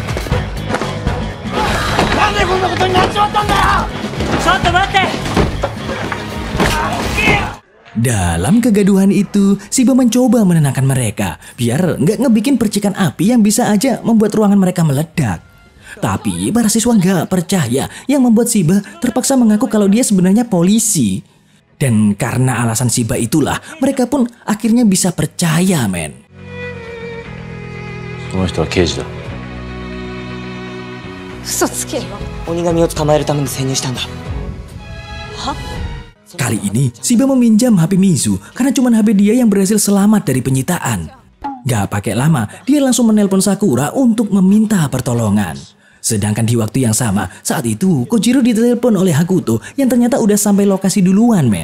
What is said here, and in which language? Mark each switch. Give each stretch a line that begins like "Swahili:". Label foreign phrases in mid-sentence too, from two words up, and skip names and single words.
Indonesian: Dalam kegaduhan itu, Shiba mencoba menenangkan mereka biar nggak ngebikin percikan api yang bisa aja membuat ruangan mereka meledak. Tapi para siswa nggak percaya yang membuat Shiba terpaksa mengaku kalau dia sebenarnya polisi. Dan karena alasan Shiba itulah mereka pun akhirnya bisa percaya, men.
Japanese: この人は刑事だ。嘘つけよ。鬼神を捕まえるために潜入したんだ。は？
Indonesian: Kali ini, Shiba meminjam HP Mizu karena cuma HP dia yang berhasil selamat dari penyitaan. Gak pakai lama, dia langsung menelpon Sakura untuk meminta pertolongan. Sedangkan di waktu yang sama, saat itu Kojiro ditelepon oleh Hakuto yang ternyata udah sampai lokasi duluan, men.